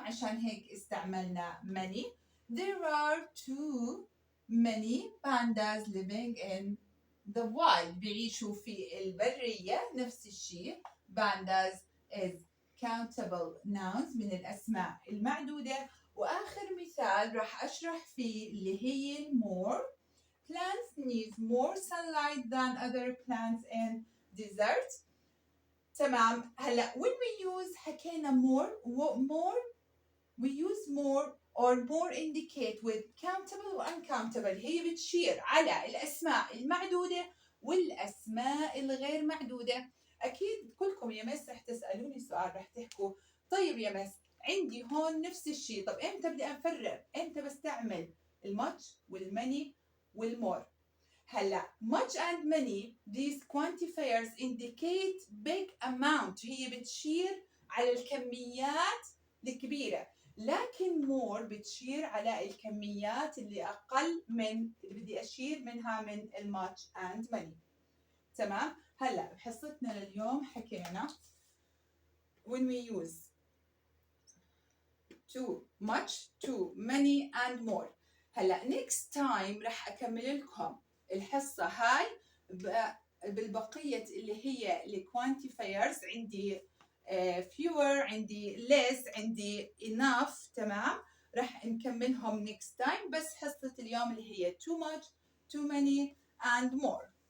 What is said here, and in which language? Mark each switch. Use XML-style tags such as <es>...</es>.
<ar>عشان هيك استعملنا many.</ar> <en>There are too many pandas living in the wild.</en> <ar>بيعيشوا في البرية. نفس الشيء.</ar> <en>Pandas is countable nouns</en> <ar>من الأسماء المعدودة. وآخر مثال راح أشرح فيه اللي هي more.</ar> <en>Plants need more sunlight than other plants in desert.</en> <ar>تمام.</ar> <en>هلا when we use</en> <ar>حكينا</ar> <en>more we use more or more indicate with countable و uncountable.</en> <ar>هي بتشير على الأسماء المعدودة والأسماء الغير معدودة. أكيد كلكم يا مس رح تسألوني سؤال، رح تحكوا طيب يا مس عندي هون نفس الشيء، طب إمتى بدي أفرق؟ إمتى بستعمل الماتش والماني والمور؟ هلا</ar> <en>much and many these quantifiers indicate big amount.</en> <ar>هي بتشير على الكميات الكبيرة، لكن more بتشير على الكميات اللي أقل من اللي بدي أشير منها من الماتش</ar> <en>and many.</en> <ar>تمام. هلا بحصتنا لليوم حكينا</ar> <en>when we use too much, too many and more.</en> <ar>هلا</ar> <en>next time</en> <ar>رح أكمل لكم الحصة هاي بالبقية اللي هي الكوانتيفايرز. عندي fewer، عندي less، عندي enough. تمام. رح نكملهم</ar> <en>next time.</en> <ar>بس حصة اليوم اللي هي</ar> <en>too much, too many and more.</en>